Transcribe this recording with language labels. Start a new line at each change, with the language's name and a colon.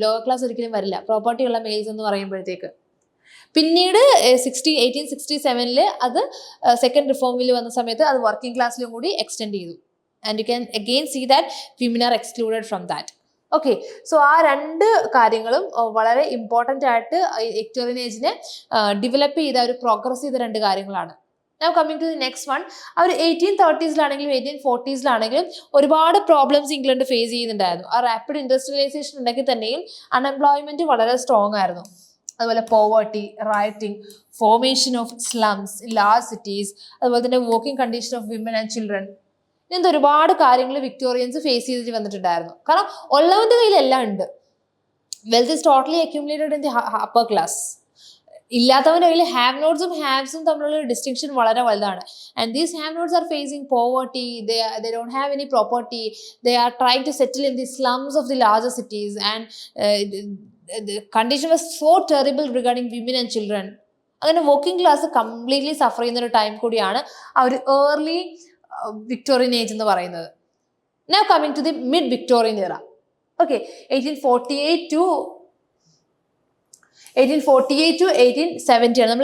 Malayalam: Lower class ഒരിക്കലും വരില്ല property ഉള്ള മെയിൽസ് എന്ന് പറയുമ്പോഴത്തേക്ക്. പിന്നീട് 1867 അത് സെക്കൻഡ് റിഫോം ബിൽ വന്ന സമയത്ത് അത് വർക്കിംഗ് ക്ലാസ്സിലും കൂടി എക്സ്റ്റെൻഡ് ചെയ്തു.
English: And you can again see that women are excluded from that.
Malayalam: Okay, so ആ രണ്ട് കാര്യങ്ങളും വളരെ ഇമ്പോർട്ടൻ്റ് ആയിട്ട് വിക്ടോറിയൻ ഏജിനെ ഡെവലപ്പ് ചെയ്ത ഒരു പ്രോഗ്രസ് ചെയ്ത രണ്ട് കാര്യങ്ങളാണ്.
English: Now coming to the next one,
Malayalam: our 1830s 1840s ഒരുപാട് പ്രോബ്ലംസ് ഇംഗ്ലണ്ട് ഫേസ് ചെയ്യുന്നുണ്ടായിരുന്നു. ആ റാപ്പിഡ് ഇൻഡസ്ട്രിയലൈസേഷൻ ഉണ്ടെങ്കിൽ തന്നെയും അൺഎംപ്ലോയ്മെന്റ് വളരെ സ്ട്രോങ് ആയിരുന്നു. അതുപോലെ poverty, writing, formation of slums in large cities, അതുപോലെ തന്നെ working condition of women and children, ഇങ്ങനത്തെ ഒരുപാട് കാര്യങ്ങൾ വിക്ടോറിയൻസ് ഫേസ് ചെയ്തിട്ട് വന്നിട്ടുണ്ടായിരുന്നു. കാരണം ഉള്ളവന്റെ കയ്യിൽ എല്ലാം ഉണ്ട്.
English: Wealth is totally accumulated in the upper class.
Malayalam: ഇല്ലാത്തവൻ്റെ കയ്യിൽ ഹാവ് നോട്ട്സും ഹാവ്സും തമ്മിലുള്ള ഡിസ്റ്റിങ്ഷൻ വളരെ വലുതാണ്.
English: And these have nots are facing poverty, they don't have any property, they are trying to settle in the slums of the larger cities, and the condition was so terrible regarding women and children.
Malayalam: അങ്ങനെ working class completely Zafar ചെയ്യുന്ന ഒരു time കൂടിയാണ് ആ ഒരു early Victorian age എന്ന് പറയുന്നത്.
English: Now coming to the mid Victorian era. Okay, 1848 to 1870
Malayalam: ആണ്.